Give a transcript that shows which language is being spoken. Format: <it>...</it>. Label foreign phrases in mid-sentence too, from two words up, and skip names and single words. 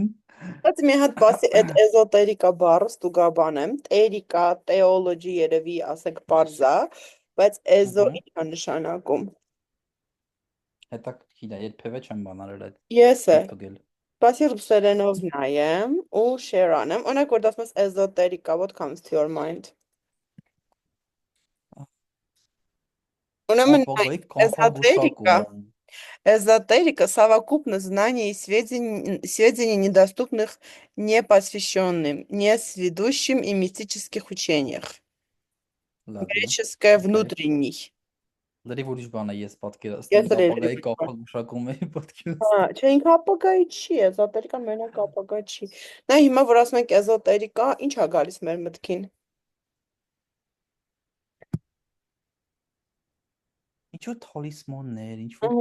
<hy>Բայց մի հատ բասի այդ էզոտերիկա բառը ստուգա բան եմ, տերիկա, տեոլոգի երևի ասենք պարզա, բայց էզո Ահա, ինչ է նշանակում։ հետաքրքիր է, երբևէ չեմ բանալել այդ Ես է, ստուգել։ բասի ռուսերենով նայեմ ու share անեմ, օրինակ որ դասում ես էզոտերիկա,</hy> <en>what comes to your mind։</en> <hy>Ուրեմն նայ, Ապագայի էզոտերիկա, կանխագուշակում։</hy> <ru>Эзотерика — совокупность знаний и сведений, недоступных непосвященным, несведущим и мистических учениях.</ru> <hy>Լավ է։</hy> <ru>Греческое Okay։ внутренний.</ru> <hy>Լրիվ ուրիշ բան է ես պատկերացնում, Ես էլ էի ապագայի լրիվ կապակ մշակում էի Հա, պատկերացնում։ չէ, ինքը ապագայի չի, էզոտերիկան մենակ ապագա չի։ Նա հիմա որ ասում ենք էզոտերիկա, ինչ ա գալիս մեր մտքին։ Ինչ որ թալիսմաններ, ինչ որ</hy>